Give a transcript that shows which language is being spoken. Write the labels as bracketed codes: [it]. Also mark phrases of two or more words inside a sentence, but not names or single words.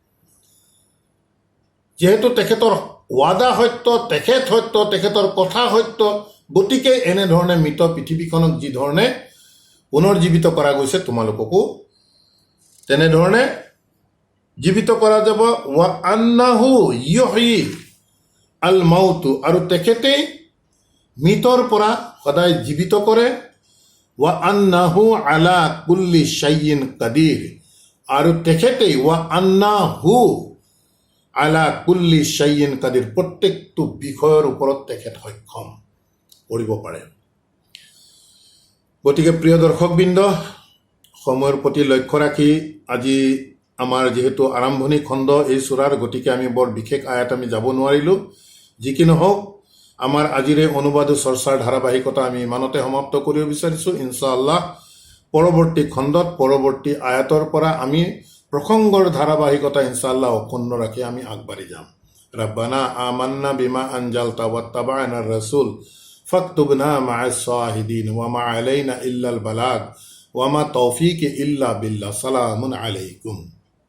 [as] যিহেতু তেখেতৰ ৱাদা সত্য, তেখেত সত্য, তেখেতৰ কথা সত্য, গতিকে এনেধৰণে মৃত পৃথিৱীখনক যিধৰণে পুনৰ্জীৱিত কৰা গৈছে, তোমালোককো তেনেধৰণে জীৱিত কৰা যাব। [ar] وأنه يحيي الموتى [as] আৰু তেখেতেই মৃতৰ পৰা সদায় জীৱিত কৰে [ar] وأنه على كل شيء قدير [as] আৰু তেখেতেই [ar] وأنه على كل شيء قدير [as] প্ৰত্যেকটো বিষয়ৰ ওপৰত তেখেত সক্ষম কৰিব পাৰে। গতিকে প্ৰিয় দৰ্শকবৃন্দ, সময়ৰ প্ৰতি লক্ষ্য ৰাখি আজি আমাৰ যিহেতু আৰম্ভণি খণ্ড এই চূড়াৰ, গতিকে আমি বৰ বিশেষ আয়াত আমি যাব নোৱাৰিলোঁ। যি কি নহওক, আমাৰ আজিৰ এই অনুবাদ চৰ্চাৰ ধাৰাবাহিকতা আমি ইমানতে সমাপ্ত কৰিব বিচাৰিছোঁ। ইনশাআল্লাহ পৰৱৰ্তী খণ্ডত পৰৱৰ্তী আয়াতৰ পৰা আমি প্ৰসংগৰ ধাৰাবাহিকতা ইনশাআল্লাহ অক্ষুণ্ণ ৰাখি আমি আগবাঢ়ি যাম। [ar] ربنا آمنا بما أنزلت واتبعنا الرسول فاكتبنا مع الشاهدين وما علينا إلا البلاغ وما توفيق إلا بالله. سلام عليكم.